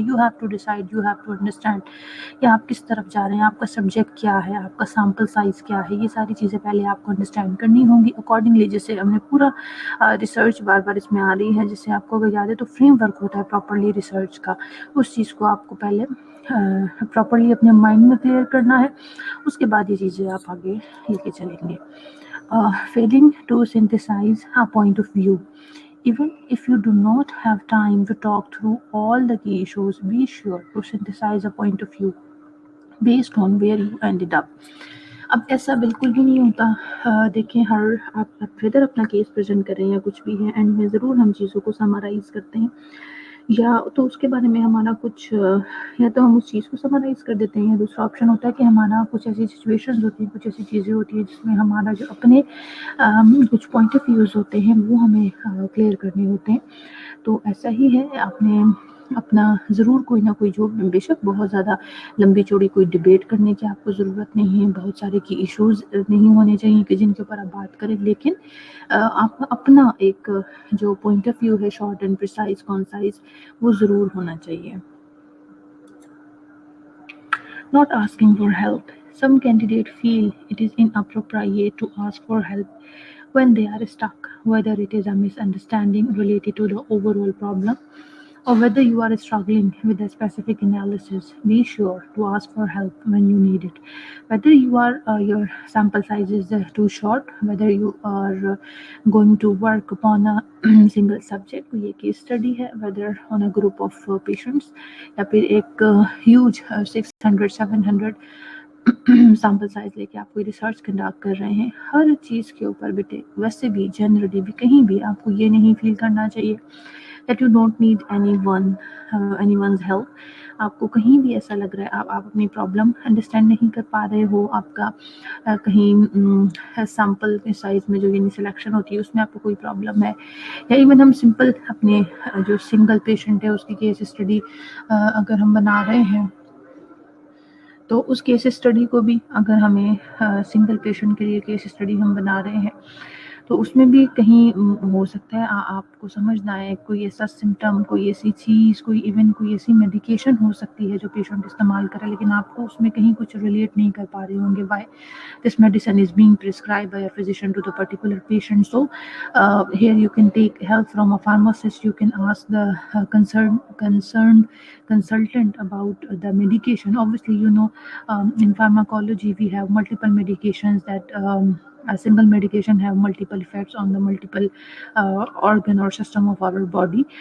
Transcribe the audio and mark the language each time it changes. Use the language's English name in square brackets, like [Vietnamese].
[English] you have to decide, you have to understand [Urdu] کہ آپ کس طرف جا رہے ہیں، آپ کا سبجیکٹ کیا ہے، آپ کا سیمپل سائز کیا ہے. یہ ساری چیزیں پہلے آپ کو انڈرسٹینڈ کرنی ہوں گی. اکارڈنگلی جیسے ہم نے پورا ریسرچ بار بار اس میں آ رہی ہے، جسے آپ کو اگر یاد ہے تو فریم ورک ہوتا ہے پراپرلی ریسرچ کا، اس چیز کو آپ کو پہلے پراپرلی اپنے مائنڈ میں کلیئر کرنا ہے. اس کے بعد یہ چیزیں آپ آگے لے کے چلیں گے. [English] failing to synthesize a point of view. Even if you do not have time to talk through all the key issues, be sure to synthesize a point of view based on where you ended up. [Urdu] اب ایسا بالکل بھی نہیں ہوتا. دیکھیں آپ further اپنا case present کریں یا کچھ بھی ہے، اینڈ میں ضرور ہم چیزوں کو سمرائز کرتے ہیں، یا تو اس کے بارے میں ہمارا کچھ یا تو ہم اس چیز کو سمرائز کر دیتے ہیں، یا دوسرا آپشن ہوتا ہے کہ ہمارا کچھ ایسی سچویشنز ہوتی ہیں، کچھ ایسی چیزیں ہوتی ہیں جس میں ہمارا جو اپنے کچھ پوائنٹ آف ویوز ہوتے ہیں وہ ہمیں کلیئر کرنے ہوتے ہیں. تو ایسا ہی ہے، آپ نے اپنا ضرور کوئی نہ کوئی، جو بے شک بہت زیادہ لمبی چوڑی کوئی ڈبیٹ کرنے کی آپ کو ضرورت نہیں ہے، بہت سارے کی ایشوز نہیں ہونے چاہیے کہ جن کے اوپر آپ بات کریں، لیکن آپ کا اپنا ایک جو پوائنٹ آف ویو ہے شارٹ اینڈ پریسائز کانسائز وہ ضرور ہونا چاہیے. [English] Not asking for help. Some candidates feel it is inappropriate to ask for help when they are stuck, whether it is a misunderstanding related to the overall problem or whether you are struggling with a specific analysis. Be sure to ask for help when you need it. Whether you are your sample size is too short, whether you are going to work upon a single subject, [Urdu] کوئی ایک case study ہے, [English] whether on a group of patients [Urdu] یا پھر ایک [English] huge 600-700 [Urdu] sample size لے کے آپ کوئی ریسرچ کنڈکٹ کر رہے ہیں، ہر چیز کے اوپر بیٹے ویسے بھی جنرلی بھی کہیں بھی آپ کو یہ نہیں فیل کرنا چاہیے [English] that you don't need anyone's help. [Urdu] آپ کو کہیں بھی ایسا لگ رہا ہے آپ اپنی پرابلم انڈرسٹینڈ نہیں کر پا رہے ہو، آپ کا کہیں سیمپل سائز میں جو یعنی سلیکشن ہوتی ہے اس میں آپ کو کوئی پرابلم ہے، یا ایون ہم سمپل اپنے جو سنگل پیشنٹ ہے اس کی کیس اسٹڈی اگر ہم بنا رہے ہیں تو اس کیس اسٹڈی کو بھی اگر ہمیں سنگل پیشنٹ کے لیے کیس اسٹڈی ہم بنا رہے ہیں تو اس میں بھی کہیں ہو سکتا ہے آپ کو سمجھ نہ آئے کوئی ایسا سمٹم، کوئی ایسی چیز، کوئی ایسی میڈیکیشن ہو سکتی ہے جو پیشنٹ استعمال کرے، لیکن آپ کو اس میں کہیں کچھ ریلیٹ نہیں کر پا رہے ہوں گے [English] Why this medicine is being prescribed by a physician to the particular patient. So here you can take help from a pharmacist. You can ask the concerned consultant about the medication. Obviously, in pharmacology we have multiple medications that a single medication have multiple effects on the multiple organ or system of our body.